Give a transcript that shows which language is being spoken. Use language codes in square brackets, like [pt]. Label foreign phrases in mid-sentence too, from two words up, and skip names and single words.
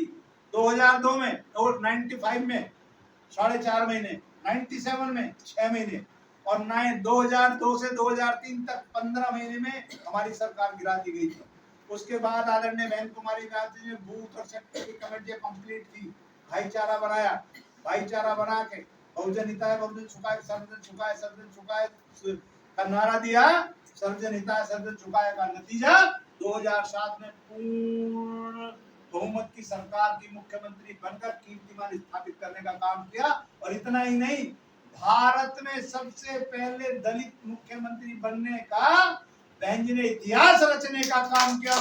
[hi] 2002 में और 95 में 4.5 महीने, 97 में 6 महीने, और 2002 से 2003 तक 15 महीने में हमारी सरकार गिरा दी गई थी। उसके बाद आदरणीय बहन कुमारी गांधी ने बूथ और सेक्टर की कमेटियां कंप्लीट की, भाईचारा बनाया, भाईचारा बना के [sa] बहुजन हिताय बहुजन सुखाय, सर्वजन सुखाय सर्वजन सुखाय [hi] का नारा दिया। [sa] सर्वजन हिताय सर्वजन सुखाय [hi] का नतीजा 2007 में पूर्ण बहुमत की सरकार की मुख्यमंत्री बनकर कीर्तिमान स्थापित करने का काम किया। और इतना ही नहीं, भारत में सबसे पहले दलित मुख्यमंत्री बनने का बहन जी ने इतिहास रचने का काम किया।